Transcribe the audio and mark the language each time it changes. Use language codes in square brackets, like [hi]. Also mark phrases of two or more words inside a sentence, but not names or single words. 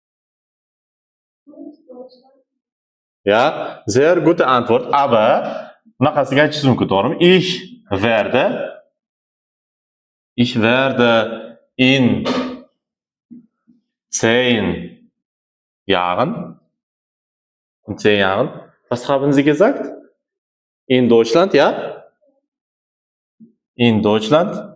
[de] Ja, sehr gute Antwort. [uz] Aber bunaqasiga aytishingiz mumkin, to'g'rimi? [de] Ich werde in 10 Jahren. In 10 Jahren. Was haben Sie gesagt? In Deutschland, ja? In Deutschland.